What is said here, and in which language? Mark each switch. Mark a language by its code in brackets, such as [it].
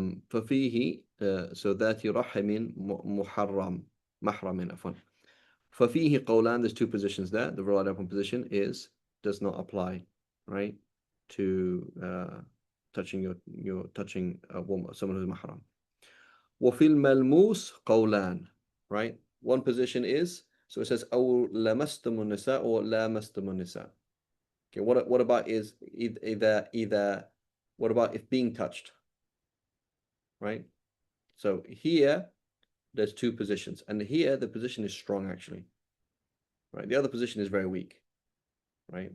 [ar] ففيه [en] so [ar] ذات رحم محرم محرم عفوا. ففيه قولان, [en] there's two positions there. The relied upon position does not apply, right, to touching touching a woman, someone who's mahram. [ar] وفي الملموس قولان, [en] right? One position is, so it says [ar] أو لمستم النساء [en] or [ar] لامستم النساء. [en] Okay, what about is either what about if being touched, right? So here there's two positions, and here the position is strong actually, right? The other position is very weak. right?